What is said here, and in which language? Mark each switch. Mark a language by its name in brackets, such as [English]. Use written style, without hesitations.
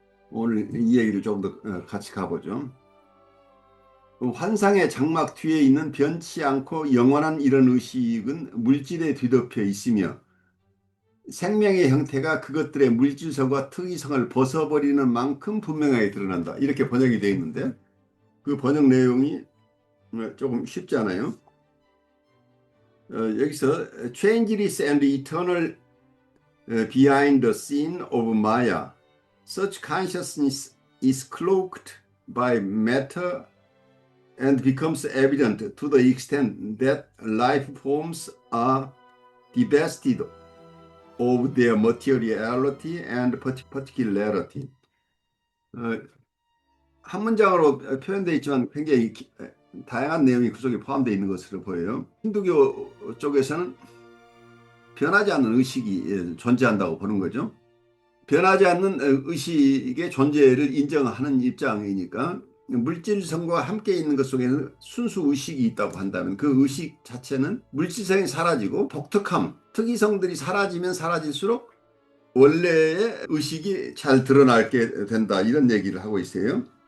[Korean] 오늘 이 얘기를 좀 더 같이 가보죠. 환상의 장막 뒤에 있는 변치 않고 영원한 이런 의식은 물질에 뒤덮여 있으며 생명의 형태가 그것들의 물질성과 특이성을 벗어버리는 만큼 분명하게 드러난다. 이렇게 번역이 되어 있는데 그 번역 내용이 조금 쉽지 않아요. 여기서 [English] changeless and eternal behind the scene of Maya, such consciousness is cloaked by matter and becomes evident to the extent that life forms are divested of their materiality and particularity. [Korean] 한 문장으로 표현되어 있지만 굉장히 다양한 내용이 그 속에 포함되어 있는 것으로 보여요. 힌두교 쪽에서는 변하지 않는 의식이 존재한다고 보는 거죠. 변하지 않는 의식의 존재를 인정하는 입장이니까 물질성과 함께 있는 것 속에는 순수 의식이 있다고 한다면 그 의식 자체는 물질성이 사라지고 독특함, 특이성들이 사라지면 사라질수록 원래의 의식이 잘 드러나게 된다 이런 얘기를 하고 있어요.